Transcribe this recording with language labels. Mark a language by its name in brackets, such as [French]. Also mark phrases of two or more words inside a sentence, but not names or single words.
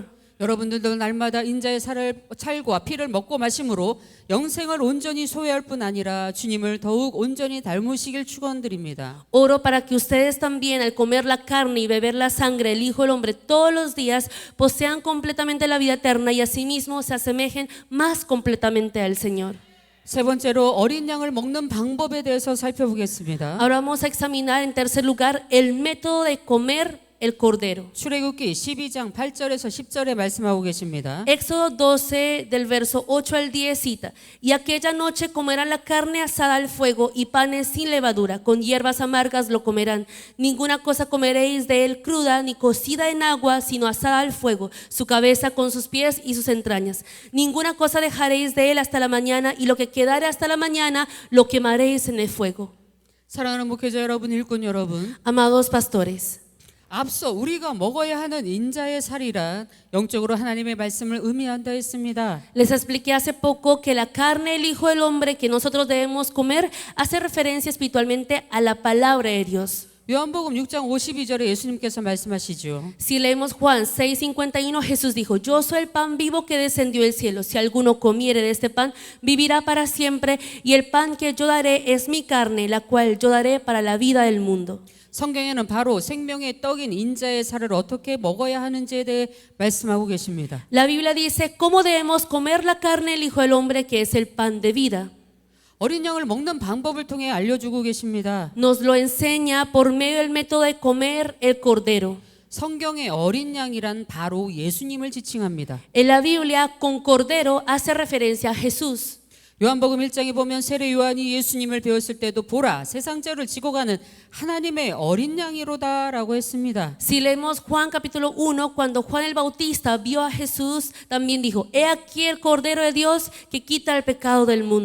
[Korean] 여러분들도 날마다 인자의 살과 피를 먹고 마심으로 영생을 온전히 소유할 뿐 아니라 주님을 더욱 온전히 닮으시길 축원드립니다. [Spanish] Oro para que ustedes también al comer la carne y beber la sangre del Hijo del Hombre todos los días posean completamente la vida eterna y asimismo se asemejen más completamente al Señor. [Korean] 세 번째로 어린 양을 먹는 방법에 대해서 살펴보겠습니다. [Spanish] Ahora vamos a examinar en tercer lugar el método de comer el cordero. [Korean] 출애굽기 12장 8절에서 10절에 말씀하고 계십니다. [Spanish] Éxodo 12 del verso 8 al 10 cita: Y aquella noche comerán la carne asada al fuego y panes sin levadura, con hierbas amargas lo comerán. Ninguna cosa comeréis de él cruda ni cocida en agua, sino asada al fuego, su cabeza con sus pies y sus entrañas. Ninguna cosa dejaréis de él hasta la mañana, y lo que quedare hasta la mañana lo quemaréis en el fuego. [Korean] 사랑하는 목회자 여러분, 일꾼 여러분, [Spanish] Amados pastores, [Korean] 앞서 우리가 먹어야 하는 인자의 살이란 영적으로 하나님의 말씀을 의미한다 했습니다. [Spanish] les expliqué hace poco que la carne del Hijo del Hombre que nosotros debemos comer hace referencia espiritualmente a la palabra de Dios. [Korean] 요한복음 6장 52절에 예수님께서 말씀하시죠. [Spanish] Si leemos Juan 6:51, Jesús dijo: Yo soy el pan vivo que descendió del cielo. Si alguno comiere de este pan, vivirá para siempre. Y el pan que yo daré es mi carne, la cual yo daré para la vida del mundo. [Korean] 성경에는 바로 생명의 떡인 인자의 살을 어떻게 먹어야 하는지에 대해 말씀하고 계십니다. [Spanish] La Biblia dice cómo debemos comer la carne del Hijo del Hombre, que es el pan de vida. [Korean] 어린 양을 먹는 방법을 통해 알려주고 계십니다. [Spanish] Nos lo enseña por medio del método de comer el cordero. [Korean] 성경의 어린 양이란 바로 예수님을 지칭합니다. [Spanish] En la Biblia, con cordero hace referencia a Jesús. [Korean] 요한복음 1장에 보면 세례 요한이 예수님을 배웠을 때도 보라 세상죄를 지고 가는 하나님의 어린 양이로다라고 했습니다. [Spanish] Si leemos Juan capítulo 1, cuando Juan el Bautista vio a Jesús, también dijo, he aquí el Cordero de Dios que quita el pecado del mundo.